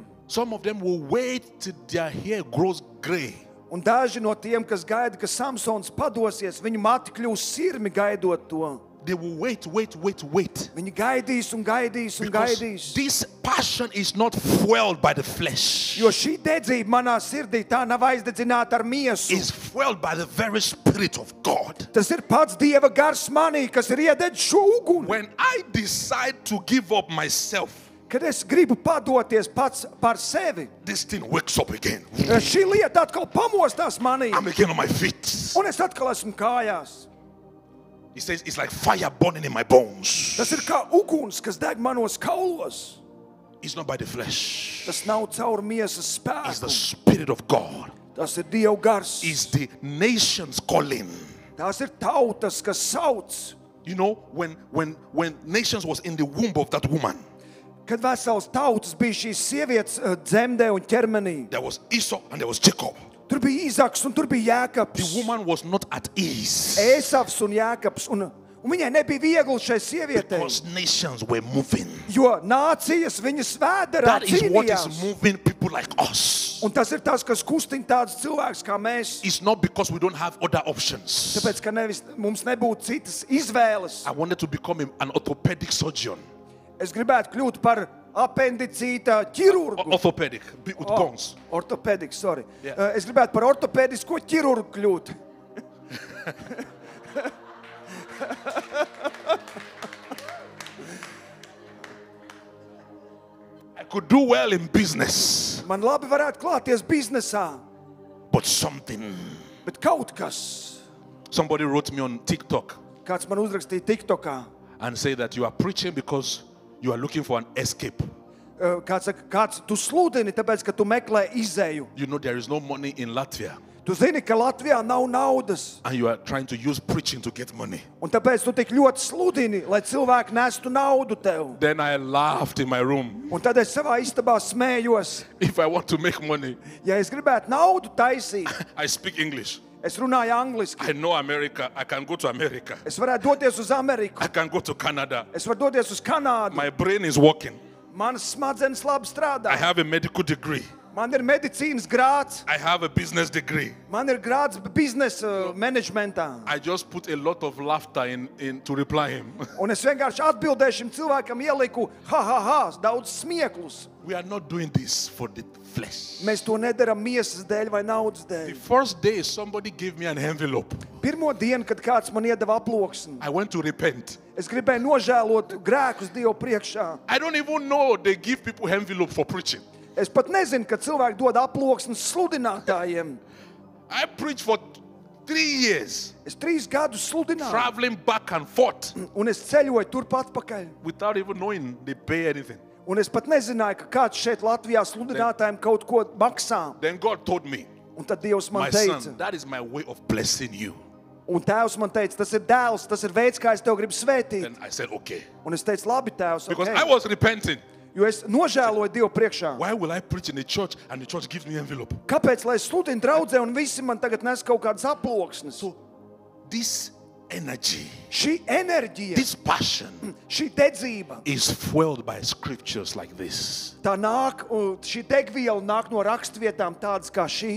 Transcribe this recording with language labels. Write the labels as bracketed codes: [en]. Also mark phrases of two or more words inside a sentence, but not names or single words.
[en] Some of them will wait till their hair grows gray. [lv] Un daži no tiem, kas gaida, ka Samsons padosies, viņu mati kļūs sirmi gaidot to. [en] They will wait. [lv] Viņi gaidīs un gaidīs un [en] Because [lv] gaidīs. [en] this passion is not fueled by the flesh. [lv] Jo šī dedzība manā sirdī tā nav aizdedzināta ar miesu. [en] It's fueled by the very Spirit of God. [lv] Tas ir pats Dieva gars manī, kas ir iededzis šo uguni. [en] When I decide to give up myself, [lv] Kad es gribu padoties pats par sevi, [en] this thing wakes up again. [lv] šī lieta atkal pamostās manī. [en] I'm again on my feet. [lv] Un es atkal esmu kājās. [en] He says it's like fire burning in my bones. [lv] Tas ir kā uguns, kas deg manos kaulos. [en] It's not by the flesh. [lv] Tas nav caur miesas [en] It's the [lv] spēku. [en] Spirit of God. [lv] Tas ir Dieva gars. [en] It's the nations calling. [lv] Tās ir tautas, kas sauc. [en] You know, when nations was in the womb of that woman, [lv] Kad vesels tautas bija šīs sievietes dzemdē un ķermenī. [en] there was Esau and there was Jacob. [lv] Tur bija Īzaks un tur bija [en] The [lv] Jēkabs. [en] woman was not at ease [lv] Ēsavs un Jēkabs. Un viņai nebija viegli šai sievietei. [en] because nations were moving. [lv] Jo nācijas viņas vēderā [en] That is what is [lv] cīnījās. [en] moving people like us. [lv] Un tas ir tas, kas kustina tādus cilvēkus kā mēs. [en] It's not because we don't have other options. [lv] Tāpēc, ka mums nebūtu citas izvēles. [en] I wanted to become an orthopedic surgeon. [lv] Es gribētu kļūt par apendicīta ķirurgu. [en] Orthopedic, with bones. [lv] Ortopediks, sorry. [en] Yeah. [lv] Es gribētu par ortopedisko ķirurgu kļūt. [en] I could do well in business, [lv] Man labi varētu klāties biznesā, [en] but something. [lv] bet kaut kas. [en] Somebody wrote me on TikTok [lv] Kāds man uzrakstīja TikTokā. [en] and say that you are preaching because you are looking for an escape. [lv] Kāds saka, kāds tu sludini, tāpēc, ka tu meklē izēju. [en] You know there is no money in Latvia, [lv] Tu zini, ka Latvijā nav naudas. [en] and you are trying to use preaching to get money. [lv] Un tāpēc tu tik ļoti sludini, lai cilvēki nestu naudu tev. [en] Then I laughed in my room. [lv] Un tad es savā istabā smējos. [en] If I want to make money, [lv] Ja es gribētu naudu taisīt, [en] I speak English. [lv] es runāju angliski. [en] I know America. I can go to America. [lv] Es varētu doties uz Ameriku. [en] I can go to Canada. [lv] Es varu doties uz Kanādu. [en] My brain is working. [lv] Manas smadzenes labi strādā. [en] I have a medical degree. [lv] Man ir medicīnas grāds. [en] I have a business degree. [lv] Man ir grāds biznesa menedžmentā. [en] I just put a lot of laughter in to reply him. [lv] Un es vienkārši atbildēju šim cilvēkam, ieliku ha, daudz smieklus. [en] We are not doing this for the flesh. [lv] Mēs to nedaram miesas dēļ vai naudas [en] The [lv] dēļ. [en] first day somebody gave me an envelope. [lv] Pirmo dienu, kad kāds man iedeva aploksni, [en] I went to repent. [lv] es gribēju nožēlot grēkus Dievu priekšā. [en] I don't even know they give people envelope for preaching. [lv] Es pat nezinu, ka cilvēki dod aploksnes sludinātājiem. [en] I preached for 3 years, [lv] Es 3 gadus sludināju, [en] traveling back and forth [lv] un es ceļoju turp atpakaļ. [en] without even knowing they pay anything. [lv] Un es pat nezināju, ka kāds šeit Latvijā sludinātājiem kaut ko maksā. [en] Then God told me, [lv] Un tad Dievs [en] my [lv] man [en] son, [lv] teica, [en] that is my way of blessing you. [lv] un Tēvs man teica, tas ir dēls, tas ir veids, kā es tev gribu svētīt. [en] Then I said, okay. [lv] Un es teicu, labi, Tēvs, [en] Because okay. I was repenting. [lv] Jo es nožēloju Dievu priekšā. [en] Why will I preach in a church and the church gives me envelope? [lv] Kāpēc, lai es sludinu draudzē un visi man tagad nes kaut kādas aploksnes? [en] So this energy, [lv] Šī enerģija, [en] this passion [lv] šī dedzība, [en] is fueled by scriptures like this. [lv] tā nāk, šī degviela nāk no rakstvietām tādas kā šī.